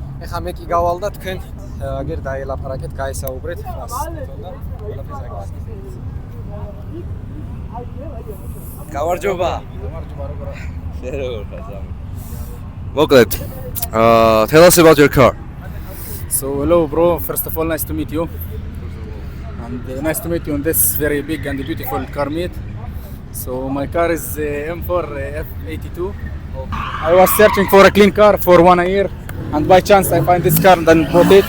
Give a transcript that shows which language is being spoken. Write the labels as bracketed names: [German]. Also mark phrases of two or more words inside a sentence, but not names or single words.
[Georgian] ეხა მე კი გავალ და თქვენ აგერ დაელაპარაკეთ, გაესაუბრეთ რას თქონდა ყველაფერს აგერ. გამარჯობა. მოკლედ, [English] tell us about your car. So hello bro, first of all nice to meet you. And nice to meet you on this very big and beautiful car meet. So my car is M4 F82. I was searching for a clean car for 1 year and by chance I find this car and then bought it.